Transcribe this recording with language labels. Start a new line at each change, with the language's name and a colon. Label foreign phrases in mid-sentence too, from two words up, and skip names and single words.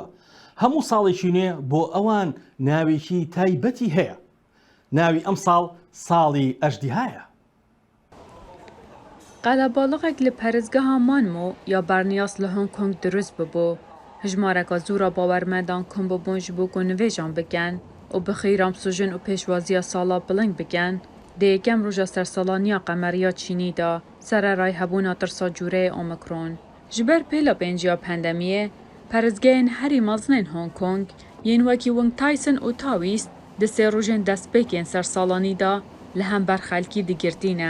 Central Kurdish: هەموو ساڵێکی نوێ بۆ ئەوان ناوێکی تایبەتی هەیە. ناوی ئەم ساڵ ساڵی ئەژدیهایە. قەلەباڵغێک لە پەرستگەها مانمۆ یا بەرنیاس لە هۆنکۆنگ دروست ببوو. هژمارەکە زۆرە باوەڕمەندان کۆمبۆبوون
Kurdish: ji bo ku nivêjan bikin û bi xîramsûjin û pêşwaziya sala biling bikin, di yekem roja sersalaniya qemeriya Çînî de sererayê hebûna tirsa cûreyê Omikron. Ji ber pêla pênciya pandemiyê, peristgehên herî mezinên Hong Kong yên wekî Wing Tyson û Taoist di sê rojên destpêkên sersalanî de li hember xelkî digirtîne.